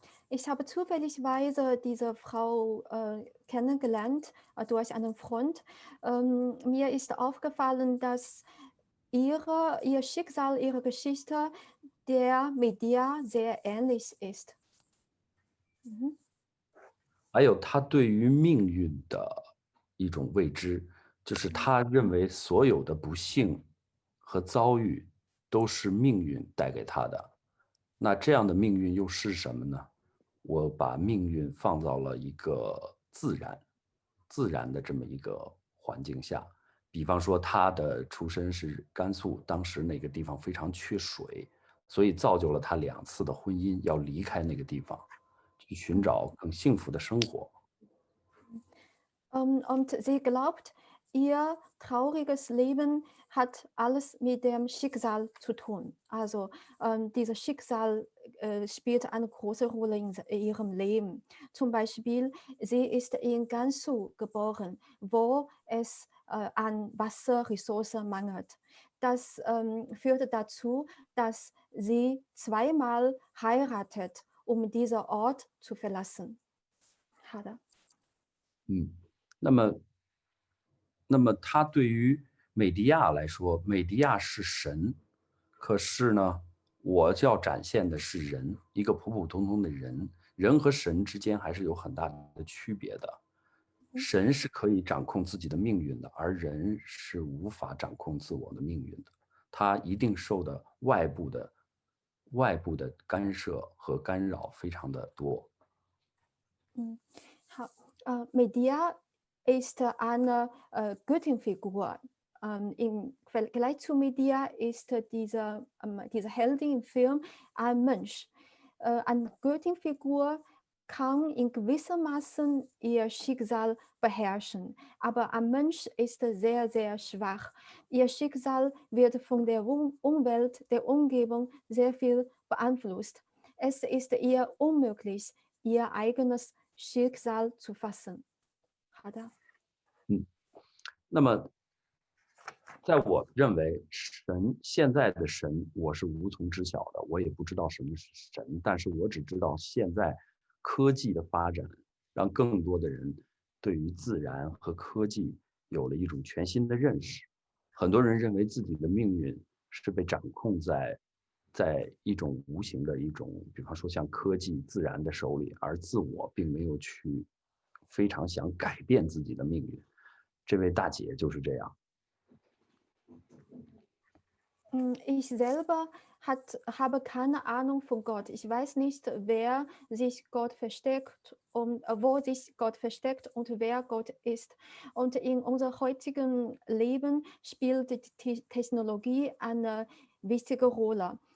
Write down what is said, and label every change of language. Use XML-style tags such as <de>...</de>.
<de>Ich habe zufälligerweise diese Frau kennengelernt durch einen Freund. Mir ist aufgefallen, dass ihr Schicksal, ihre Geschichte der Medea sehr ähnlich ist.</de> <zh>还有他对于命运的一种未知，就是他认为所有的不幸和遭遇都是命运带给他的。那这样的命运又是什么呢？我把命运放到了一个自然的这么一个环境下。比方说他的出身是甘肃，当时那个地方非常缺水，所以造就了他2次的婚姻，要离开那个地方，去寻找更幸福的生活。</zh> <de>Und sie glaubt, ihr trauriges Leben hat alles mit dem Schicksal zu tun. Also dieses Schicksal spielt eine große Rolle in ihrem Leben. Zum Beispiel, sie ist in Gansu geboren, wo es an Wasserressourcen mangelt. Das führte dazu, dass sie zweimal heiratet, um diesen Ort zu verlassen.</de> <zh>好的。那么他对于美狄亚来说，美狄亚是神，可是呢，我要展现的是人，一个普普通通的人，人和神之间还是有很大的区别的。神是可以掌控自己的命运的，而人是无法掌控自我的命运的。它一定受的外部的干涉和干扰非常的多。</zh> <de>好，Medea ist eine Göttinfigur. Im Vergleich zu Medea ist diese Heldin im Film ein Mensch. Eine Göttinfigur kann in gewissem Maße ihr Schicksal beherrschen, aber ein Mensch ist sehr, sehr schwach. Ihr Schicksal wird von der Umwelt, der Umgebung sehr viel beeinflusst. Es ist ihr unmöglich, ihr eigenes Schicksal zu fassen.</de> <zh>好的。那么在我认为现在的神我是无从知晓的，我也不知道什么是神，但是我只知道现在科技的发展让更多的人对于自然和科技有了一种全新的认识。很多人认为自己的命运是被掌控在一种无形的一种，比方说像科技自然的手里，而自我并没有去非常想改变自己的命运。这位大姐就是这样。</zh> <de>Ich selber habe keine Ahnung von Gott. Ich weiß nicht, wer sich Gott versteckt und wo sich Gott versteckt und wer Gott ist. Und in unserem heutigen Leben spielt die Technologie eine wichtige Rolle.</de>